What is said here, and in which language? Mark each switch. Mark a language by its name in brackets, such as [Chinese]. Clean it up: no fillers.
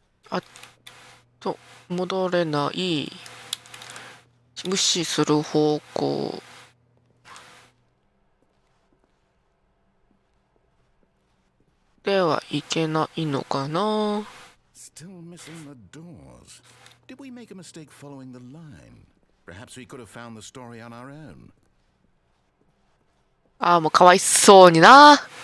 [Japanese] あと戻れない、無視する方向ではいけないのかな。 [English] Still missing the doors. Did we make a mistake following the line? Perhaps we could have found the story on our own. [Japanese] ああ、もうかわいそうにな。